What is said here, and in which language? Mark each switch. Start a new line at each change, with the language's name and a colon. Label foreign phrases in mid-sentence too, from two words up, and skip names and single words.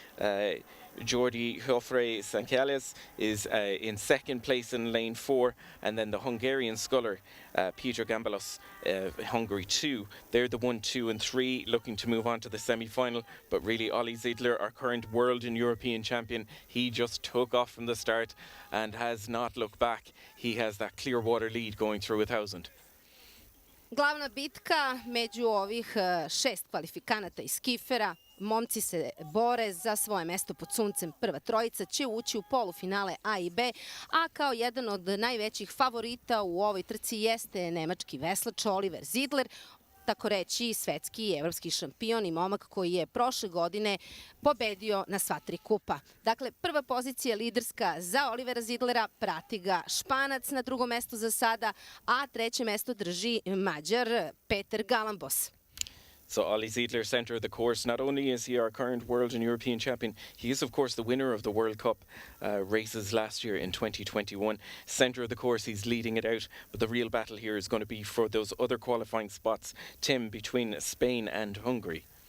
English: Jordi Jofre Sancales is in second place in lane 4, and then the Hungarian sculler Peter Gambalos, Hungary 2. They're the 1, 2 and 3 looking to move on to the semi-final, but really Ollie Zeidler, our current world and European champion, he just took off from the start and has not looked back. He has that clear water lead going through 1,000.
Serbian: Glavna bitka među ovih 6 kvalifikanata iz skifera. Momci se bore za svoje mesto pod suncem. Prva trojica će ući u polufinale A i B, a kao jedan od najvećih favorita u ovoj trci jeste nemački veslač Oliver Zeidler, tako reći svetski i evropski šampion i momak koji je prošle godine pobedio na sva 3 kupa. Dakle, prva pozicija liderska za Olivera Zeidlera, prati ga Španac na drugom mestu za sada, a treće mesto drži Mađar Peter Galambos.
English: So Ollie Zeidler, centre of the course. Not only is he our current world and European champion, he is of course the winner of the World Cup races last year in 2021. Centre of the course, he's leading it out, but the real battle here is going to be for those other qualifying spots, Tim, between Spain and Hungary.